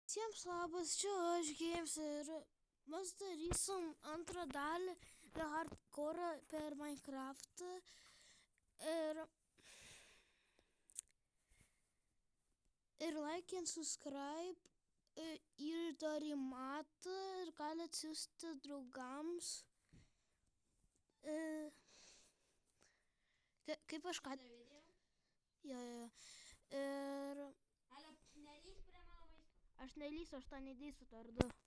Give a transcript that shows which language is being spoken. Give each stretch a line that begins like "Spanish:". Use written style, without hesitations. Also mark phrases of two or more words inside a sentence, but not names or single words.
Lithuanian: Visiems labas, čia aš Games ir mes darysim antrą dalį hardcore per Minecraftą ir
English: like and subscribe
Lithuanian: ir dar į matą ir gali atsiųsti draugams. Kaip aš ką... Jo. Ir... Aš nelysiu, aš tą nedėsiu tardu.